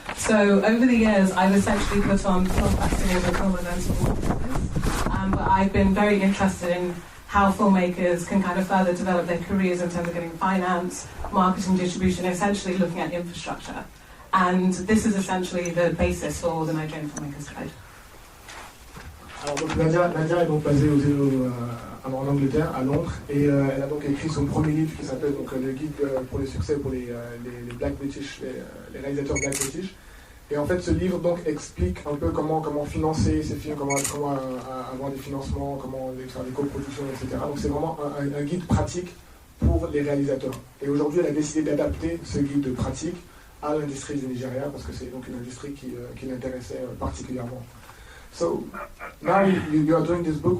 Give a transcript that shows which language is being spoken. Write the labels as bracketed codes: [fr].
[en] So over the years, I've essentially put on film festivals and film events for filmmakers. But I've been very interested in how filmmakers can kind of further develop their careers in terms of getting finance, marketing, distribution, essentially looking at infrastructure. And this is essentially the basis for the Nigerian Filmmakers Guide. [fr] Alors donc Nadia est donc basée en Angleterre, à Londres, et elle a donc écrit son premier livre qui s'appelle donc le guide pour le succès pour les Black British, les réalisateurs Black British. Et en fait, ce livre donc explique un peu comment financer ces films, comment avoir des financements, comment faire des coproductions, etc. Donc c'est vraiment un guide pratique pour les réalisateurs. Et aujourd'hui, elle a décidé d'adapter ce guide pratique à l'industrie du Nigeria parce que c'est donc une industrie qui l'intéressait particulièrement. [en] So now you are doing this book.